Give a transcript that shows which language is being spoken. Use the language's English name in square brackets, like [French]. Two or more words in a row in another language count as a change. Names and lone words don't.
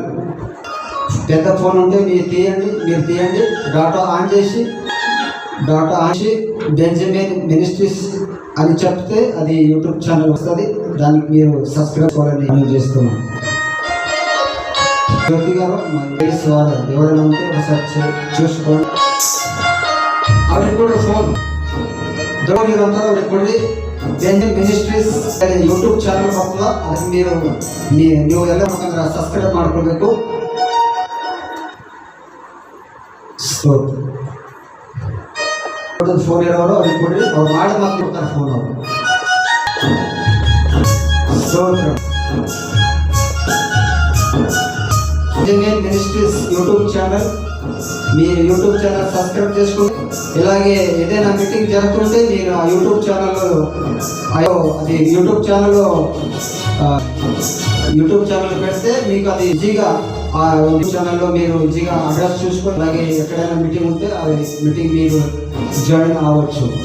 [Telugu] పెద్ద ఫోన్ ఉంటే మీరు తీయండి [English] data on [Telugu] చేసి బెంజమిన్ మినిస్ట్రీస్ అని చెప్తే అది యూట్యూబ్ ఛానల్ వస్తుంది. దానికి మీరు సబ్స్క్రైబ్ చేయాలని నేను చేస్తున్నాను. జ్యోతి గారు వారు ఎవరైనా ఉంటే ఒకసారి చూసుకోండి. ఆవిడ కూడా ఫోన్ మీరందరూ ఆవిడ కూడా బెంజమిన్ మినిస్ట్రీస్ [Kannada] ಯೂಟ್ಯೂಬ್ ಚಾನಲ್ ಬರ್ತದ. ಅದಕ್ಕೆ ನೀವು ಎಲ್ಲ ಸಬ್ಸ್ಕ್ರೈಬ್ ಮಾಡ್ಕೊಳ್ಬೇಕು. ಫೋನ್ ಇರೋರು ಅವ್ರಿಗೆ ಕೊಡ್ರಿ, ಅವ್ರು ಮಾಡಿ ಮಾತು ಕೊಡ್ತಾರೆ ಫೋನ್ ಅವರು. [Telugu] బెంజమిన్ మినిస్ట్రీస్ యూట్యూబ్ ఛానల్, మీరు యూట్యూబ్ ఛానల్ సబ్స్క్రైబ్ చేసుకోండి. ఇలాగే ఏదైనా మీటింగ్ జరుగుతుంటే మీరు ఆ యూట్యూబ్ ఛానల్లో అది యూట్యూబ్ ఛానల్ పెడితే మీకు అది ఈజీగా ఆ యూట్యూబ్ ఛానల్లో మీరు ఈజీగా అడ్రస్ చూసుకొని అలాగే ఎక్కడైనా మీటింగ్ ఉంటే అది మీటింగ్ మీరు జాయిన్ అవ్వచ్చు.